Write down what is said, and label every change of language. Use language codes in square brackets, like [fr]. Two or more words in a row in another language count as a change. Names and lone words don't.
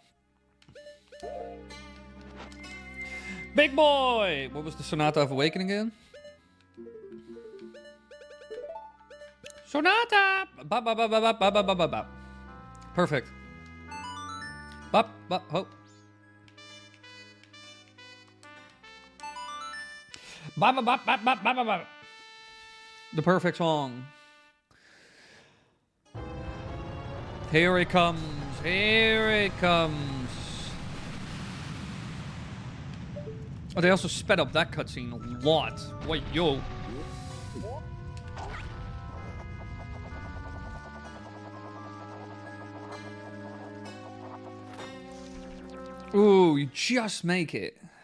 [en] Big Boy! What was the Sonata of Awakening again? Sonata! Ba ba ba ba ba ba ba ba ba ba. Perfect. Bop, bop, ho. Ba ba ba ba ba ba ba ba. The perfect song. Here it comes. Here it comes. Oh, they also sped up that cutscene a lot. Wait, yo. Ooh, you just make it.